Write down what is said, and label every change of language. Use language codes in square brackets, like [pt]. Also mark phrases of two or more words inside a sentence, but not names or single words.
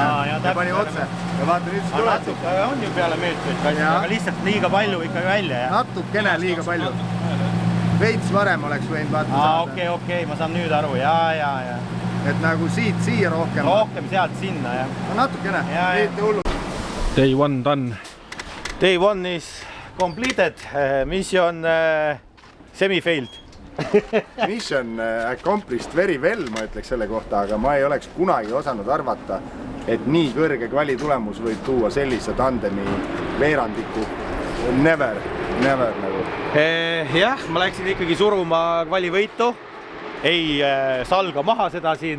[et] Ja pani otse. Ja vaata nüüd see tuleb. Natuke on ju peale meetrit, aga lihtsalt liiga palju ikkagi välja. Natukene liiga palju. Veits varem oleks võinud vaata saada. Okei, ma saan nüüd aru. Ja. Et nagu siit siia rohkem. Rohkem sealt sinna, jah. No natukene. Mitte hullu. [en] Day one done. Day one is completed. Mission semi-failed. Mission accomplished very well, [et] ma ütleks selle kohta, aga ma ei oleks kunagi osanud arvata, et nii kõrge kvali tulemus võib tuua sellise tandemi veerandiku. Never nagu. Jah, ma läksin ikkagi suruma kvalivõitu. Ei salga maha seda siin.